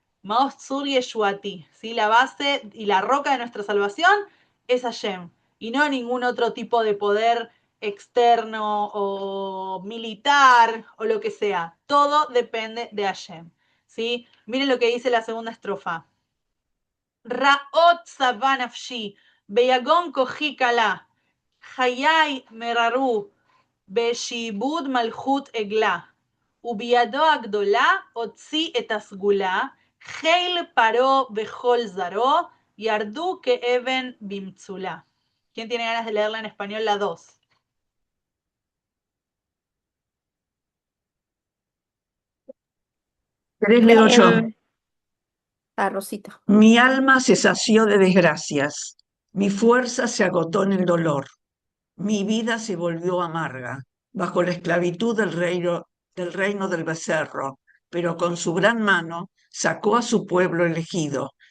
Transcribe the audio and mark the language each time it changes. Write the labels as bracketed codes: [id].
[es] Maoz Tzur Yeshuati, ¿sí? La base y la roca de nuestra salvación es Hashem, y no ningún otro tipo de poder externo o militar o lo que sea. Todo depende de Hashem, ¿sí? Miren lo que dice la segunda estrofa. [he] Ra'ot sabanafshi, beyagon koji kala, חיי מררו בשעבוד מלכות עגלה, ובידו הגדולה הוציא את הסגולה, חיל פרעה וכל זרעו, ירדו כאבן במצולה. [es] ¿Quién tiene ganas de leerla en español la 2? Leo yo. A Rosita. Mi alma se sació de desgracias, mi fuerza se agotó en el dolor, mi vida se volvió amarga bajo la esclavitud del reino del becerro, pero con su gran mano sacó a su pueblo elegido.